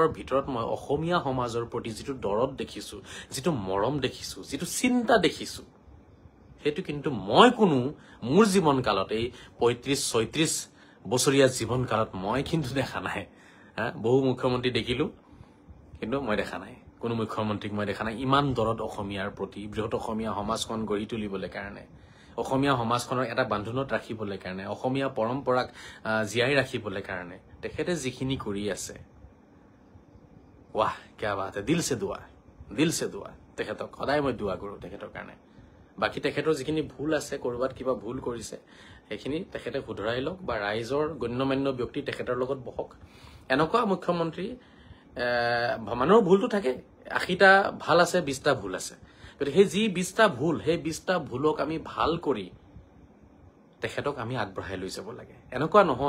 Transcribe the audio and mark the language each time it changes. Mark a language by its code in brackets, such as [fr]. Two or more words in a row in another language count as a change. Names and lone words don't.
[as] ভিতৰত মই অসমীয়া সমাজৰ প্ৰতি যিটো দৰদ দেখিছো, যিটো মৰম দেখিছো, যিটো চিন্তা দেখিছো, সেইটো কিন্তু মই কোনো মোৰ জীৱন কালত এই 35-36 বছৰীয়া জীৱন কালত মই কিন্তু দেখা নাই বহু মুখ্যমন্ত্ৰী দেখিলো কিন্তু মই দেখা নাই কোনো মুখ্যমন্ত্ৰীক মই দেখা নাই ইমান দৰদ অসমীয়াৰ প্ৰতি বৃহৎ অসমীয়া সমাজখন গঢ়ি তুলিবলৈ কাৰণে অসমীয়া সমাজখনৰ এটা বান্ধোনত ৰাখিবলৈ কাৰণে অসমীয়া পৰম্পৰাক জীয়াই ৰাখিবলৈ কাৰণে তেখেতে যিখিনি কৰি আছে [hi] वाह क्या बात है दिल से दुआ [as] তেখেতক সদায় মই দুৱা কৰো তেখেতৰ কাৰণে বাকি তেখেতৰ যিখিনি ভুল আছে কৰবাত কিবা ভুল কৰিছে সেইখিনি তেখেতে শুধৰাই লওক বা ৰাইজৰ গণ্যমান্য ব্যক্তি তেখেতৰ লগত বহক এনেকুৱা মুখ্যমন্ত্ৰী মানুহৰ ভুলটো থাকে 80টা ভাল আছে 20টা ভুল আছে গতিকে সেই যি 20টা ভুল সেই 20টা ভুলক আমি ভাল কৰি তেখেতক আমি আগবঢ়াই লৈ যাব লাগে এনেকুৱা নহয়